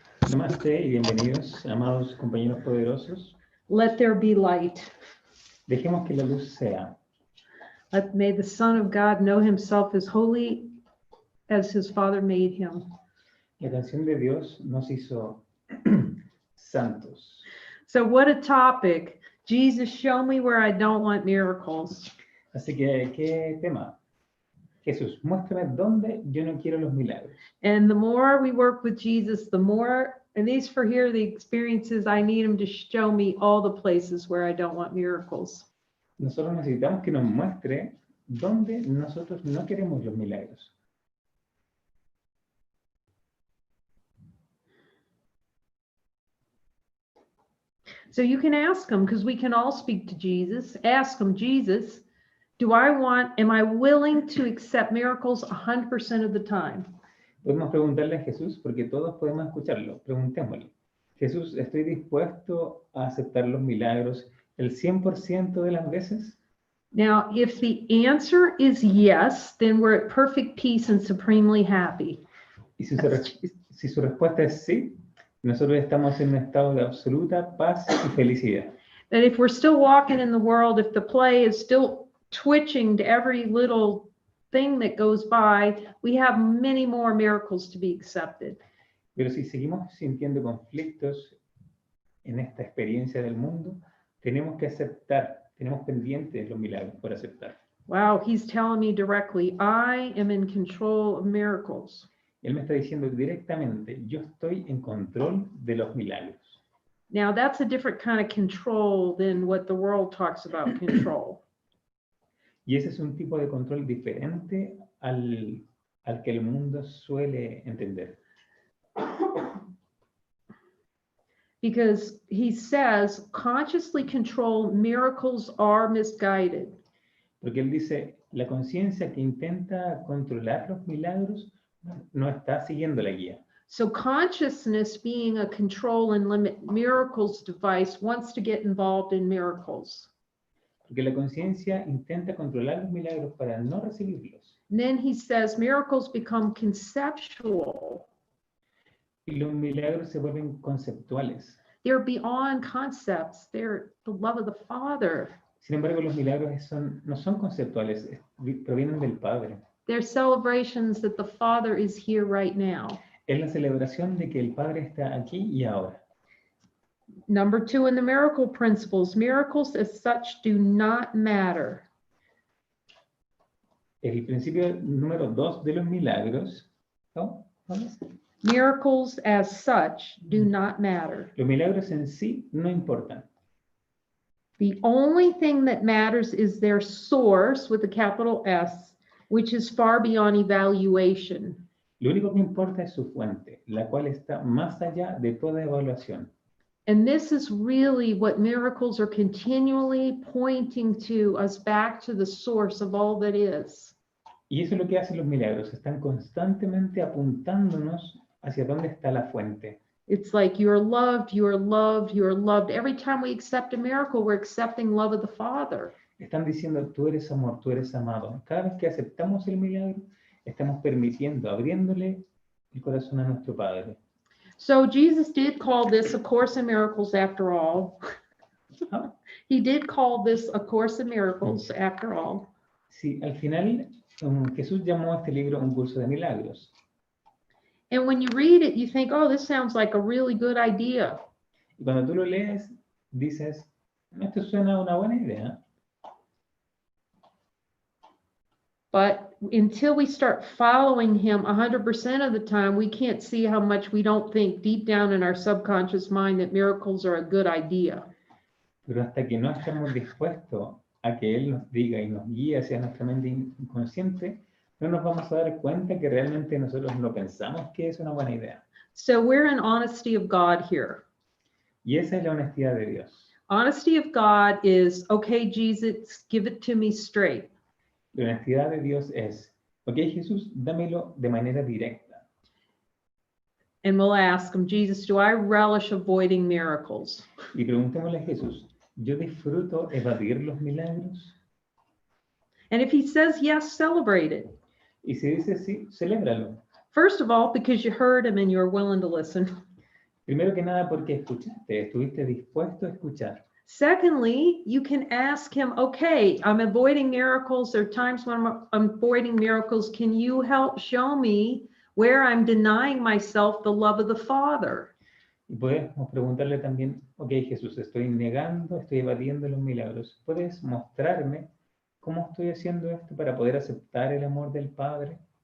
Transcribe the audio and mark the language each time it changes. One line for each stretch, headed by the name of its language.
Spanish: Namaste y bienvenidos, amados compañeros poderosos.
English: Let there be light.
Spanish: Dejemos que la luz sea.
English: May the Son of God know himself as holy as his Father made him.
Spanish: La canción de Dios nos hizo santos.
English: So what a topic. Jesus, show me where I don't want miracles.
Spanish: Así que, ¿qué tema? Jesús, muéstrame dónde yo no quiero los milagros.
English: And the more we work with Jesus, the more, at least for here, the experiences, I need him to show me all the places where I don't want miracles.
Spanish: Nosotros necesitamos que nos muestre dónde nosotros no queremos los milagros.
English: So you can ask him, because we can all speak to Jesus. Ask him, Jesus, am I willing to accept miracles 100% of the time?
Spanish: Podemos preguntarle a Jesús, porque todos podemos escucharlo. Preguntémosle. Jesús, ¿estoy dispuesto a aceptar los milagros el 100% de las veces?
English: Now, if the answer is yes, then we're at perfect peace and supremely happy.
Spanish: Y si su respuesta es sí, nosotros estamos en un estado de absoluta paz y felicidad.
English: That if we're still walking in the world, if the play is still twitching to every little thing that goes by, we have many more miracles to be accepted.
Spanish: Pero si seguimos sintiendo conflictos en esta experiencia del mundo, tenemos que aceptar, tenemos pendientes los milagros por aceptar.
English: Wow, he's telling me directly, I am in control of miracles.
Spanish: Él me está diciendo directamente, yo estoy en control de los milagros.
English: Now, that's a different kind of control than what the world talks about control.
Spanish: Y ese es un tipo de control diferente al que el mundo suele entender.
English: Because he says, consciously controlled miracles are misguided.
Spanish: Porque él dice, la conciencia que intenta controlar los milagros no está siguiendo la guía.
English: So consciousness, being a control and limit miracles device, wants to get involved in miracles.
Spanish: Porque la conciencia intenta controlar los milagros para no recibirlos.
English: And then he says miracles become conceptual.
Spanish: Y los milagros se vuelven conceptuales.
English: They're beyond concepts. They're the love of the Father.
Spanish: Sin embargo, los milagros no son conceptuales, provienen del Padre.
English: They're celebrations that the Father is here right now.
Spanish: Es la celebración de que el Padre está aquí y ahora.
English: Number 2 in the miracle principles, miracles as such do not matter.
Spanish: El principio número 2 de los milagros, ¿no?
English: Miracles as such do not matter.
Spanish: Los milagros en sí no importan.
English: The only thing that matters is their source with a capital S, which is far beyond evaluation.
Spanish: Lo único que importa es su fuente, la cual está más allá de toda evaluación.
English: And this is really what miracles are continually pointing to us back to the source of all that is.
Spanish: Y eso es lo que hacen los milagros, están constantemente apuntándonos hacia dónde está la fuente.
English: It's like you're loved, you're loved, you're loved. Every time we accept a miracle, we're accepting love of the Father.
Spanish: Están diciendo, tú eres amor, tú eres amado. Cada vez que aceptamos el milagro, estamos permitiendo, abriéndole el corazón a nuestro Padre.
English: So Jesus did call this a Course in Miracles after all. ¿Ah? He did call this a Course in Miracles after all.
Spanish: Sí, al final Jesús llamó a este libro un curso de milagros.
English: And when you read it, you think, oh, this sounds like a really good idea.
Spanish: Y cuando tú lo lees, dices, esto suena a una buena idea.
English: But until we start following him 100% of the time, we can't see how much we don't think deep down in our subconscious mind that miracles are a good idea.
Spanish: Pero hasta que no estamos dispuestos a que Él nos diga y nos guíe hacia nuestra mente inconsciente, no nos vamos a dar cuenta que realmente nosotros no pensamos que es una buena idea.
English: So we're in honesty of God here.
Spanish: Y esa es la honestidad de Dios.
English: Honesty of God is, okay, Jesus, give it to me straight.
Spanish: La honestidad de Dios es, ok, Jesús, dámelo de manera directa.
English: And we'll ask him, Jesus, do I relish avoiding miracles?
Spanish: Y preguntémosle a Jesús, ¿yo disfruto evadir los milagros?
English: And if he says yes, celebrate it.
Spanish: Y si dice sí, celébralo.
English: First of all, because you heard him and you're willing to listen.
Spanish: Primero que nada, porque escuchaste, estuviste dispuesto a escuchar.
English: Secondly, you can ask him, okay, I'm avoiding miracles. There are times when I'm avoiding miracles. Can you help show me where I'm denying myself the love of the Father?
Spanish: Y podemos preguntarle también, ok, Jesús, estoy negando, estoy evadiendo los milagros. ¿Puedes mostrarme cómo estoy haciendo esto para poder aceptar el amor del Padre?